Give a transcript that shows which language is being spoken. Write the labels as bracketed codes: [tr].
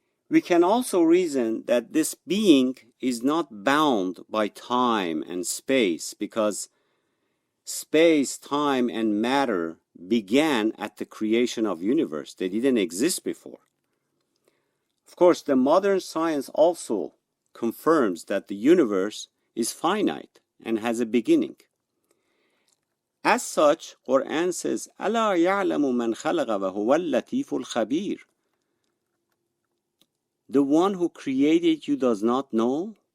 [en] We can also reason that this being is not bound by time and space, because space, time, and matter began at the creation of universe. They didn't exist before. Of course, the modern science also confirms that the universe is finite and has a beginning. As such, Quran says, [ar] أَلَا يَعْلَمُ مَنْ خَلَقَ وَهُوَ اللَّطِيفُ الْخَبِيرُ. [en] The one who created you does not know?